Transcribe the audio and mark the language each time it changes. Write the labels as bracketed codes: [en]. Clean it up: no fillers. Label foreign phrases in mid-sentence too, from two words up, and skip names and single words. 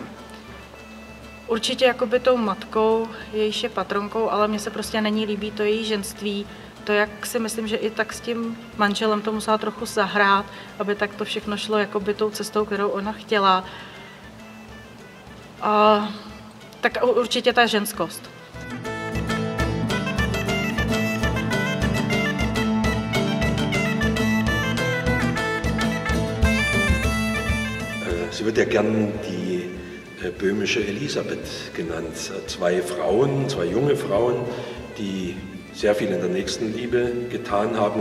[cs] Určitě jakoby tou matkou, jejíž je patronkou, ale mně se prostě není líbí to její ženství. To, jak si myslím, že i tak s tím manželem to musela trochu zahrát, aby tak to všechno šlo jakoby tou cestou, kterou ona chtěla. A tak určitě ta ženskost. [de] Sie wird ja gern die böhmische Elisabeth genannt. Zwei Frauen, zwei junge Frauen, die sehr viel in der Nächstenliebe getan haben.